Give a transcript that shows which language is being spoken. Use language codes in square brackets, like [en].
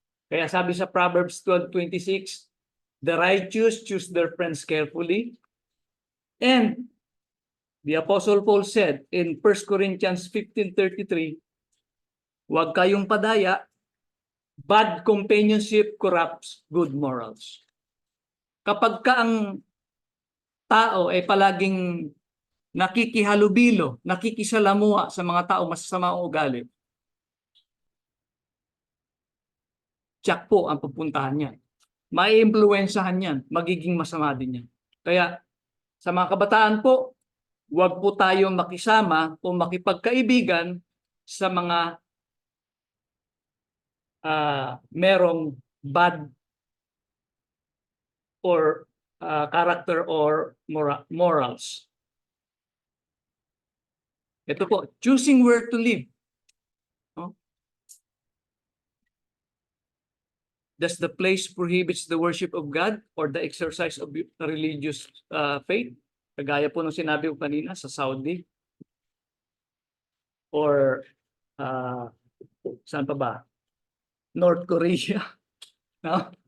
[tl] Kaya sabi sa [en] Proverbs 12:26, the righteous choose their friends carefully. And the Apostle Paul said in 1 Corinthians 15:33, [tl] huwag kayong padaya, [en] bad companionship corrupts good morals. [tl] Kapag ka ang tao ay palaging nakikihalubilo, nakikisalamuha sa mga tao masasama ang ugali, tiyak po ang pupuntahan niya. maiimpluwensyahan yan, magiging masama din yan. Kaya sa mga kabataan po, huwag po tayong makisama o makipagkaibigan sa mga merong [en] bad or character or morals. [tl] Ito po, [en] choosing where to live. [tl] No? [en] Does the place prohibits the worship of God or the exercise of religious faith? [tl] Kagaya po nung sinabi ko kanina sa Saudi or saan pa ba? North Korea. No?